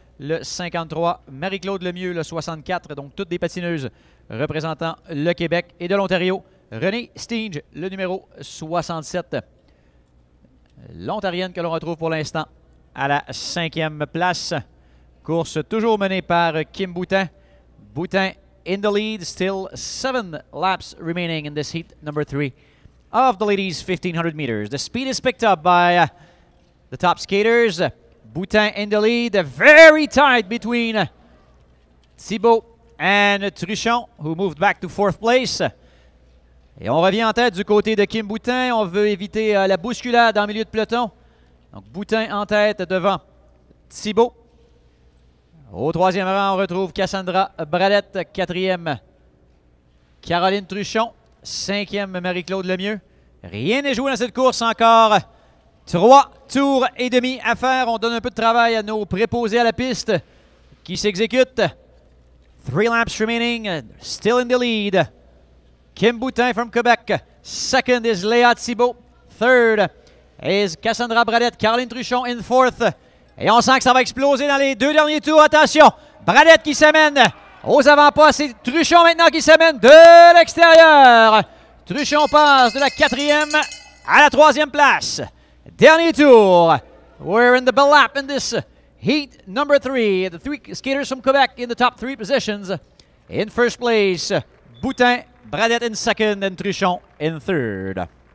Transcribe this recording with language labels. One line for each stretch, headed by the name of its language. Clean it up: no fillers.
French: le 53. Marie-Claude Lemieux, le 64. Donc, toutes des patineuses représentant le Québec et de l'Ontario. Renée Stinge, le numéro 67. L'Ontarienne que l'on retrouve pour l'instant à la 5e place. Course toujours menée par Kim Boutin.
English: Boutin in the lead, still 7 laps remaining in this heat number 3 of the ladies 1500 meters. The speed is picked up by the top skaters. Boutin in the lead, very tight between Thibault and Truchon, who moved back to 4th place.
French: Et on revient en tête du côté de Kim Boutin. On veut éviter la bousculade en milieu de peloton. Donc Boutin en tête devant Thibault. Au 3e rang, on retrouve Cassandra Bradette. 4e, Caroline Truchon. 5e, Marie-Claude Lemieux. Rien n'est joué dans cette course encore. 3 tours et demi à faire. On donne un peu de travail à nos préposés à la piste qui s'exécutent.
English: 3 laps remaining. Still in the lead. Kim Boutin from Quebec. 2nd is Léa Thibault. 3rd is Cassandra Bradette. Caroline Truchon in 4th.
French: Et on sent que ça va exploser dans les 2 derniers tours. Attention, Bradette qui s'amène aux avant-postes. C'est Truchon maintenant qui s'amène de l'extérieur. Truchon passe de la 4e à la 3e place. Dernier tour.
English: We're in the lap in this heat number 3. The 3 skaters from Quebec in the top 3 positions. In first place, Boutin, Bradette in 2nd, and Truchon in 3rd.